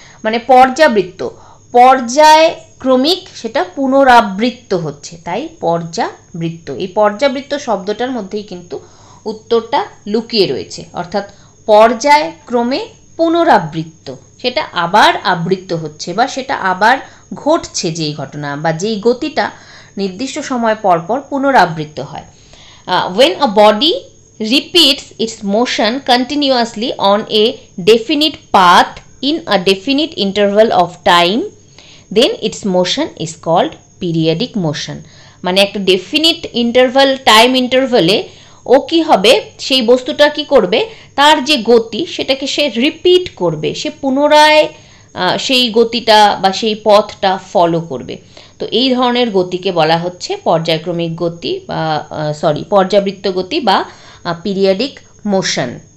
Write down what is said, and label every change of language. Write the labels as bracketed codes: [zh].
[bn] মানে পর্যায়ক্রমিক সেটা পুনরাবৃত্ত হচ্ছে, তাই পর্যাবৃত্ত। এই পর্যাবৃত্ত শব্দটার মধ্যেই কিন্তু উত্তরটা লুকিয়ে রয়েছে, অর্থাৎ পর্যায়ক্রমে পুনরাবৃত্ত, সেটা আবার আবৃত্ত হচ্ছে বা সেটা আবার ঘটছে, যেই ঘটনা বা যেই গতিটা নির্দিষ্ট সময় পর পর পুনরাবৃত্ত হয়। [en] When a body repeats its motion continuously on a definite path in a definite interval of time, then its motion is called periodic motion. [bn] মানে একটা ডেফিনিট ইন্টারভাল, টাইম ইন্টারভালে ও কি হবে, সেই বস্তুটা কি করবে, তার যে গতি সেটাকে সে রিপিট করবে, সে পুনরায় সেই গতিটা বা সেই পথটা ফলো করবে। তো এই ধরনের গতিকে বলা হচ্ছে পর্যায়ক্রমিক গতি বা পর্যাবৃত্ত গতি বা পিরিয়ডিক মোশন।